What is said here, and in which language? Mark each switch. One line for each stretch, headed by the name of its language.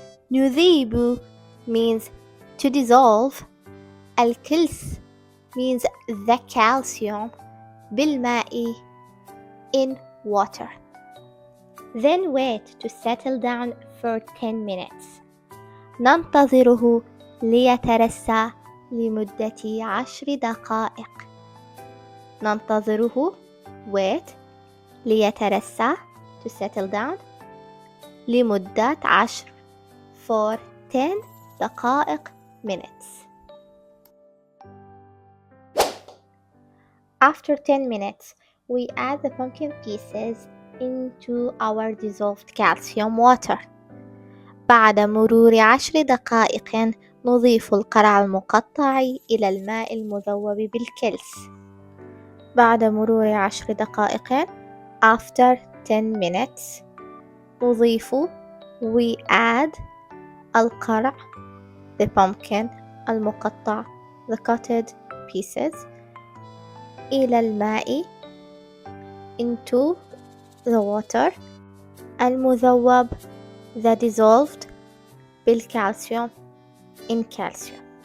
English: نذيب means to dissolve. الكلس means the calcium. بالماء in water. Then wait to settle down for 10 minutes.
Arabic: ننتظره ليترسى لمدة 10 دقائق.
English: ننتظره wait ليترسى to settle down
Arabic: لمدة 10
English: for 10 دقائق minutes. After 10 minutes, we add the pumpkin pieces into our dissolved calcium water.
Arabic: بعد مرور 10 دقائق نضيف القرع المقطع إلى الماء المذوب بالكلس. بعد مرور 10 دقائق
English: after 10 minutes نضيف we add القرع the pumpkin المقطع the cutted pieces
Arabic: إلى الماء
English: into the water المذوب the dissolved بالكالسيوم in calcium.